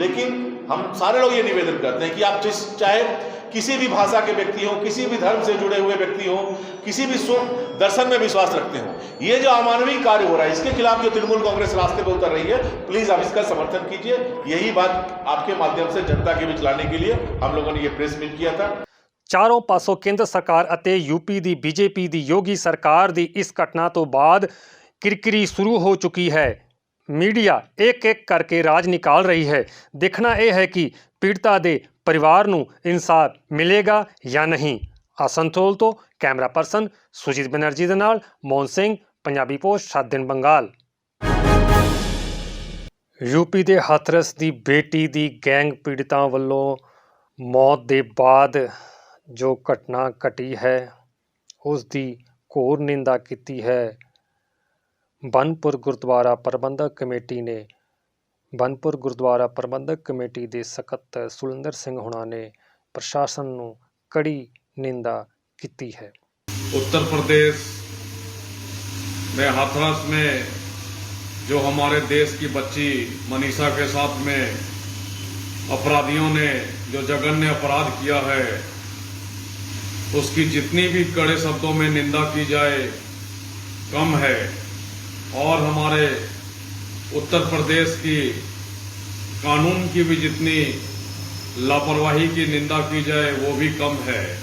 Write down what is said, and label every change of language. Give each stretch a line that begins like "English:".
Hindi: लेकिन हम सारे लोग ये निवेदन करते हैं कि आप चाहे किसी भी भाषा के व्यक्ति हो, किसी भी धर्म से जुड़े हुए व्यक्ति हो, किसी भी दर्शन में विश्वास रखते हो, ये जो अमानवीय कार्य हो रहा है इसके खिलाफ जो तृणमूल कांग्रेस रास्ते पर उतर रही है, प्लीज आप इसका समर्थन कीजिए। यही बात आपके माध्यम से जनता के बीच लाने के लिए हम लोगों ने ये प्रेस मीट किया था।
Punjabi: ਚਾਰੋਂ ਪਾਸੋਂ ਕੇਂਦਰ ਸਰਕਾਰ ਅਤੇ ਯੂਪੀ ਦੀ ਬੀਜੇਪੀ ਦੀ ਯੋਗੀ ਸਰਕਾਰ ਦੀ ਇਸ ਘਟਨਾ ਤੋਂ ਬਾਅਦ ਕਿਰਕਿਰੀ ਸ਼ੁਰੂ ਹੋ ਚੁੱਕੀ ਹੈ। ਮੀਡੀਆ ਇੱਕ ਕਰਕੇ ਰਾਜ ਨਿਕਾਲ ਰਹੀ ਹੈ। ਦੇਖਣਾ ਇਹ ਹੈ ਕਿ ਪੀੜਤਾ ਦੇ ਪਰਿਵਾਰ ਨੂੰ ਇਨਸਾਫ ਮਿਲੇਗਾ ਜਾਂ ਨਹੀਂ। ਆਸਨਸੋਲ ਤੋਂ ਕੈਮਰਾ ਪਰਸਨ ਸੁਜੀਤ ਬੈਨਰਜੀ ਦੇ ਨਾਲ ਮੋਹਨ ਸਿੰਘ, ਪੰਜਾਬੀ ਪੋਸਟ 7 ਦਿਨ ਬੰਗਾਲ। ਯੂਪੀ ਦੇ ਹਾਥਰਸ ਦੀ ਬੇਟੀ ਦੀ ਗੈਂਗ ਪੀੜਤਾਂ ਵੱਲੋਂ ਮੌਤ ਦੇ ਬਾਅਦ ਜੋ ਘਟਨਾ ਘਟੀ ਹੈ ਉਸ ਦੀ ਘੋਰ ਨਿੰਦਾ ਕੀਤੀ ਹੈ। ਬਨਪੁਰ ਗੁਰਦੁਆਰਾ ਪ੍ਰਬੰਧਕ ਕਮੇਟੀ ਨੇ ਬਨਪੁਰ ਗੁਰਦੁਆਰਾ ਪ੍ਰਬੰਧਕ ਕਮੇਟੀ ਦੇ ਸਕੱਤਰ ਸੁਰਿੰਦਰ ਸਿੰਘ ਹੁਣਾਂ ਨੇ ਪ੍ਰਸ਼ਾਸਨ ਨੂੰ ਕੜੀ ਨਿੰਦਾ ਕੀਤੀ है।
Hindi: उत्तर प्रदेश में हाथरस में जो हमारे देश की बच्ची मनीषा के साथ में अपराधियों ने जो जघन्य अपराध किया है उसकी जितनी भी कड़े शब्दों में निंदा की जाए कम है, और हमारे उत्तर प्रदेश की कानून की भी जितनी लापरवाही की निंदा की जाए वो भी कम है।